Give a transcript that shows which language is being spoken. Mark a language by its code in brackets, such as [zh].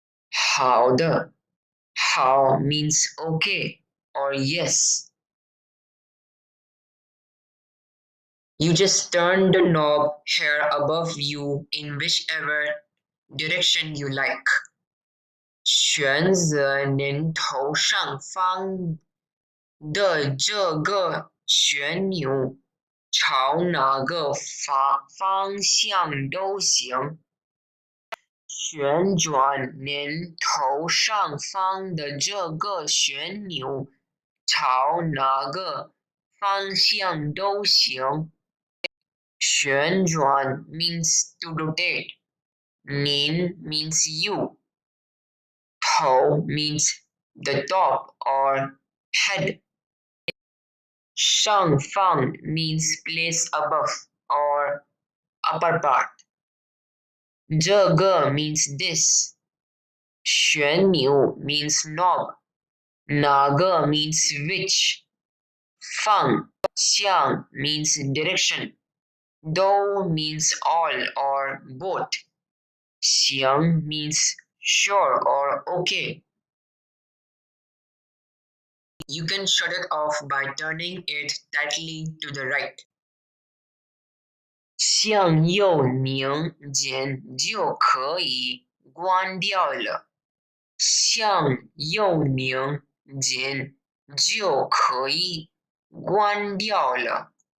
[zh] 好的。 [en] 好 means okay or yes. You just turn the knob here above you in whichever direction you like. [zh] 选择您头上方的这个旋钮，朝哪个方向都行。旋转您头上方的这个旋钮，朝哪个方向都行。 [en] 旋转 means to rotate. 您 means you. 头 means the top or head. 上方 means place above or upper part. 这个 means this. 旋钮 means knob. 哪个 means which. 方向 means direction. 都 means all or both. 行 means sure or okay. You can shut it off by turning it tightly to the right. [zh] 向右拧紧就可以关掉了。向右拧紧就可以关掉了。